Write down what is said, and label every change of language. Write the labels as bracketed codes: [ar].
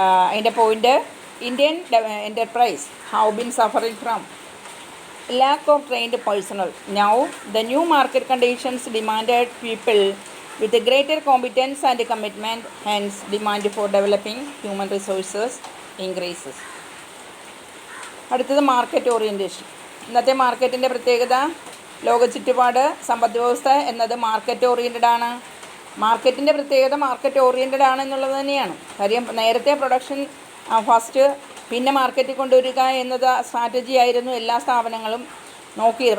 [ml] അതിൻ്റെ point, [en] Indian enterprise have been suffering from lack of trained personnel. Now the new market conditions demanded people with a greater competence and commitment, hence demand for developing human resources increases. [ml] അടുത്തത് market orientation. ഇന്നത്തെ മാർക്കറ്റിൻ്റെ പ്രത്യേകത, ലോക ചുറ്റുപാട് സമ്പദ് വ്യവസ്ഥ എന്നത് market oriented ആണ്. മാർക്കറ്റിൻ്റെ പ്രത്യേകത മാർക്കറ്റ് ഓറിയൻറ്റഡ് ആണെന്നുള്ളത് തന്നെയാണ്. കാര്യം നേരത്തെ പ്രൊഡക്ഷൻ ഫസ്റ്റ് പിന്നെ മാർക്കറ്റിൽ കൊണ്ടുവരിക എന്നത് സ്ട്രാറ്റജി ആയിരുന്നു എല്ലാ സ്ഥാപനങ്ങളും നോക്കിയത്.